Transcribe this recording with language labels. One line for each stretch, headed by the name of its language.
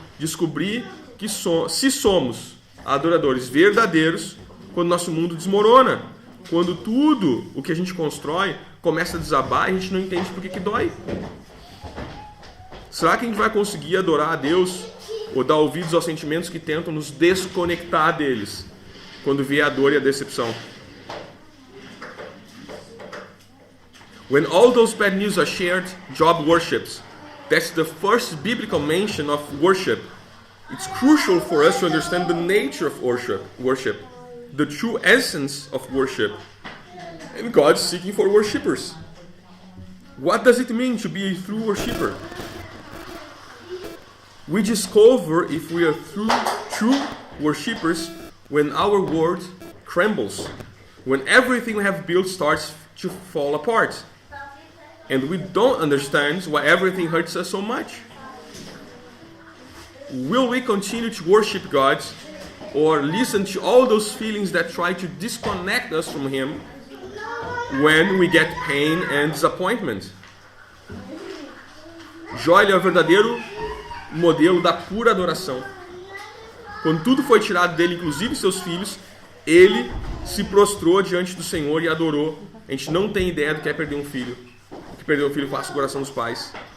Portuguese: Descobrir que se somos adoradores verdadeiros quando nosso mundo desmorona, quando tudo o que a gente constrói começa a desabar e a gente não entende por que dói. Será que a gente vai conseguir adorar a Deus ou dar ouvidos aos sentimentos que tentam nos desconectar deles quando vier a dor e a decepção?
English: When all those bad news are shared, Job worships. That's the first biblical mention of worship. It's crucial for us to understand the nature of worship, the true essence of worship. And God is seeking for worshippers. What does it mean to be a true worshipper? We discover if we are true worshippers when our world crumbles, when everything we have built starts to fall apart, and we don't understand why everything hurts us so much. Will we continue to worship God or listen to all those feelings that try to disconnect us from Him when we get pain and disappointment?
Portuguese: Jó é o verdadeiro modelo da pura adoração. Quando tudo foi tirado dele, inclusive seus filhos, ele se prostrou diante do Senhor e adorou. A gente não tem ideia do que é perder um filho. O que perder um filho faz o coração dos pais.